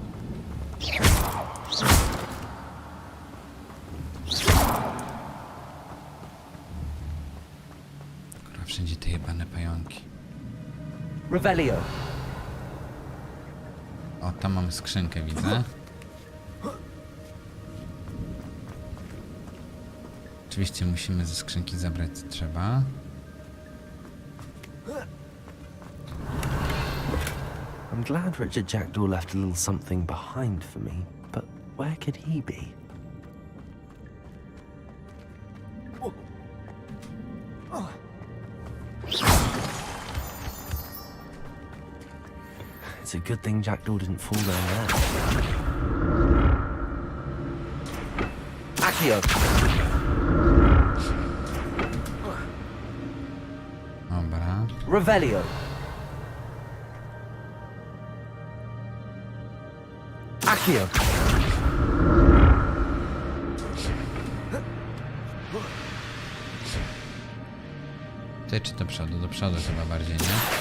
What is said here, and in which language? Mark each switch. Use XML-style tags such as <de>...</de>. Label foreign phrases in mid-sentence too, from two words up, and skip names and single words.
<pl>Kurwa, wszędzie te jebane pająki. Revelio. O, tam mamy skrzynkę, widzę. Oczywiście musimy ze skrzynki zabrać co trzeba.</pl> <en>I'm glad Richard Jackdaw left a little something behind for me, but where could he be? It's a good thing Jackdaw didn't fall down there.</en> <pl>Accio. Dobra. Revelio. Accio. Ty czy do przodu? Do przodu chyba bardziej, nie?</pl>